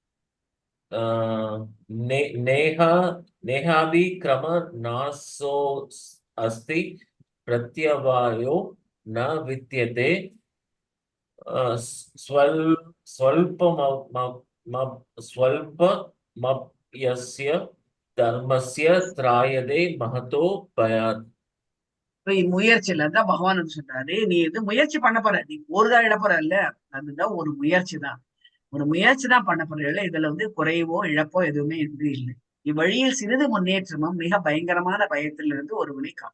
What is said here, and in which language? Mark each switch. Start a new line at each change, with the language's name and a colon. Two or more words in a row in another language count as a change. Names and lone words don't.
Sanskrit: नेहाभि क्रम नासो अस्ति प्रत्यवायो न विद्यते स्वल्पमप्यस्य धर्मस्य त्रायते महतो भयात्.
Tamil: முயற்சியில தான் பகவான் சொல்றாரு, நீ இது முயற்சி பண்ண போற, நீ போர்தான் இட போற இல்ல, அதுதான் ஒரு முயற்சி தான். ஒரு முயற்சி தான் பண்ண போறீங்கள, இதுல வந்து குறைவோ இழப்போ எதுவுமே இருந்து இல்லை. இவ்வழியில் சிறிது முன்னேற்றமும் மிக பயங்கரமான பயத்திலிருந்து ஒருவனை காணும்.